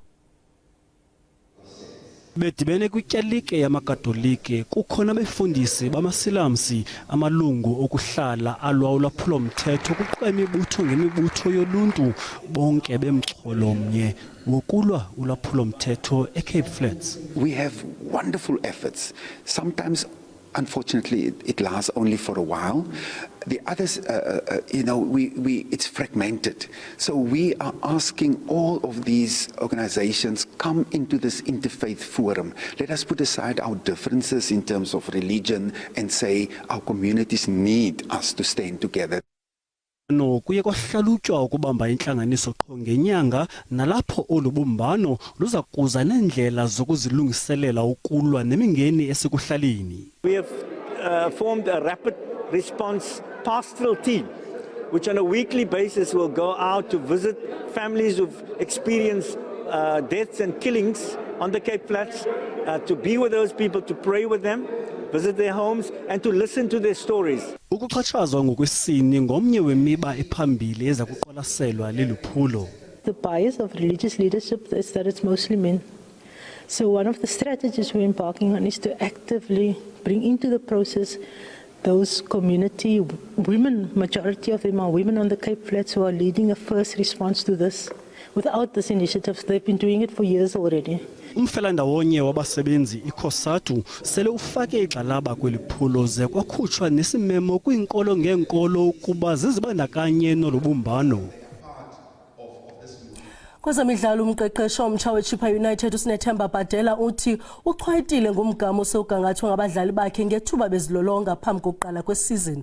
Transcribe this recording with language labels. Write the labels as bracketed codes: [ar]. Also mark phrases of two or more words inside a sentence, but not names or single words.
[xh] Bedibene kwityalike yamakatolike kukhona befundisi bamaSilamsi amalungu okuhlala alwa ulwaphulo mthetho kuquka imibutho ngemibutho yoluntu bonke bemxholo mnye wokulwa ulwaphulo mthetho eCape Flats. [en] We have wonderful efforts. Sometimes unfortunately it lasts only for a while. The others, it's fragmented. So we are asking all of these organizations, come into this interfaith forum. Let us put aside our differences in terms of religion and say our communities need us to stand together. [xh] No kuye kwahlalutywa ukubamba intlanganiso qho ngenyanga nalapho olubumbano luza kuza nendlela zokuzilungiselela ukulwa nemingeni esekuhlaleni. [en] We have formed a rapid response pastoral team which on a weekly basis will go out to visit families who've experienced deaths and killings on the Cape Flats, to be with those people, to pray with them, visit their homes and to listen to their stories. [xh] Ukuxhatshazwa ngokwesini ngomnye wemiba ephambili eza kuqwalaselwa leluphulo. [en] The bias of religious leadership is that it's mostly men. So one of the strategies we're embarking on is to actively bring into the process those community women, majority of them are women on the Cape Flats who are leading a first response to this. Without this initiative, they've been doing it for years already. [xh] Umfelandawonye wabasebenzi ikhosatu sele ufake igxalaba kweliphulo ze kwakhutshwa nesimemo kwiinkolo ngeenkolo ukuba zizibandakanye nolubumbano. Kwezemidlalo umqeqeshi omtsha weChippa United uSinethemba Bhadela uthi uchwayitile ngomgama osewugangathwa ngabadlali bakhe ngethuba bezilolonga phambi kokuqala kwesizini.